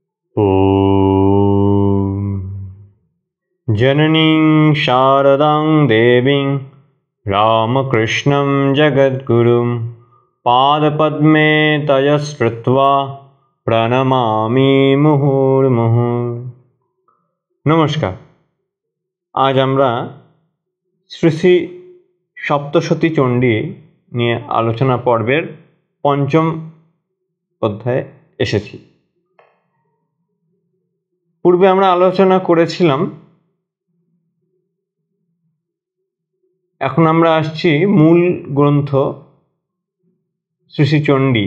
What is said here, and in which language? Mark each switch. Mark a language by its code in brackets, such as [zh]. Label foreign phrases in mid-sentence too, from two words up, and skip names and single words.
[sa] ॐ जननीं शारदां देवीं रामकृष्णं जगद्गुरुं पादपद्मे तयस्कृत्वा प्रणमामि मुहुर्मुहुः। [hi] नमस्कार। [bn] आज আমরা শ্রী শ্রী সপ্তশতী চণ্ডী নিয়ে আলোচনা পর্বের পঞ্চম অধ্যায়ে এসেছি। পূর্বে আমরা আলোচনা করেছিলাম, এখন আমরা আসছি মূল গ্রন্থ শ্রী শ্রী চণ্ডী।